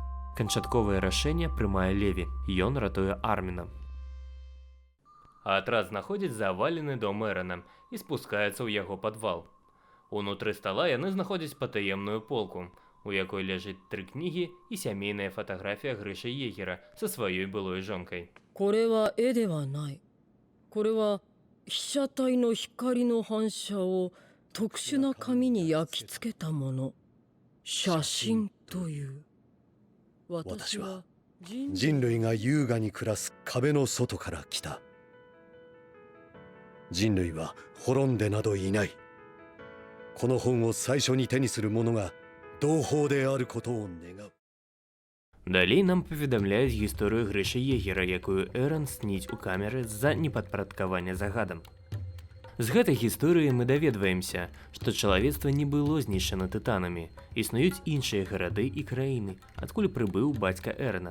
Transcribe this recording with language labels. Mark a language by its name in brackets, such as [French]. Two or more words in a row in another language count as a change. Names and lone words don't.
[Belarusian] Канчатковае рашэнне прымае Леві, ён ратуе Арміна. Атрад знаходзіць завалены дом Эрена і спускаецца ў яго падвал. Унутры стала яны знаходзяць патаемную полку, у якой ляжыць 3 кнігі і сямейная фатаграфія Грыша Егера са сваёй былой жонкай. [Japanese] これは絵ではない。これは被写体の光の反射を特殊な紙に焼き付けたもの。写真という私は人類が優雅に暮らす壁の外から来た。人類は滅んでなどいない。この本を最初に手にする者が同胞であることを願う。 [Belarusian] Далей нам паведамляюць гісторыю Грышы Егера, якую Эран сніць у камеры з-за непадпарадкавання загадам. З гэтай гісторыі мы даведваемся, што чалавецтва не было знішчана тытанамі. Існуюць іншыя гарады і краіны, адкуль прыбыў бацька Эрана.